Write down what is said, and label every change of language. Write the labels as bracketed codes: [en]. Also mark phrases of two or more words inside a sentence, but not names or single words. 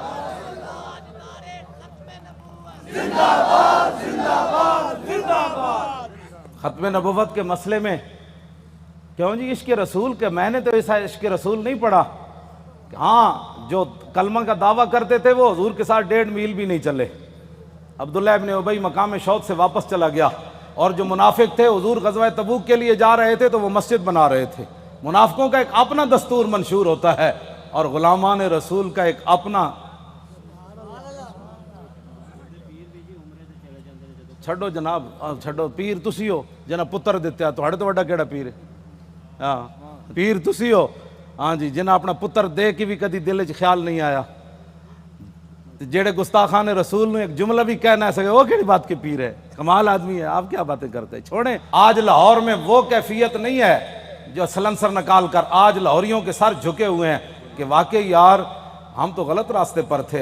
[ur] زندہ باد زندہ باد زندہ باد۔ ختم نبوت کے مسئلے میں کیوں جی عشق رسول کے، میں نے تو ایسا عشق رسول نہیں پڑھا. ہاں جو کلمہ کا دعویٰ کرتے تھے وہ حضور کے ساتھ 1.5 میل بھی نہیں چلے. عبداللہ ابن ابی مقام شوق سے واپس چلا گیا. اور جو منافق تھے حضور غزوہ تبوک کے لیے جا رہے تھے تو وہ مسجد بنا رہے تھے. منافقوں کا ایک اپنا دستور منشور ہوتا ہے اور غلامان رسول کا ایک اپنا. [pa] چھڈو جناب، چھڈو. پیر تسی ہو جنہ پتر دیتے تو ہڑے تو وڈا کیڑا پیر ہے؟ ہاں پیر تسی ہو ہاں جی، جنہ اپنا پتر دے کے بھی کدی دل وچ خیال نہیں آیا. [ur] جیڑے گستاخان رسول نے ایک جملہ بھی کہہ نہ سکے وہ کیڑی بات کے پیر ہے؟ کمال آدمی ہے. آپ کیا باتیں کرتے ہیں؟ چھوڑیں. آج لاہور میں وہ کیفیت نہیں ہے جو سلنسر نکال کر آج لاہوریوں کے سر جھکے ہوئے ہیں کہ واقعی یار ہم تو غلط راستے پر تھے.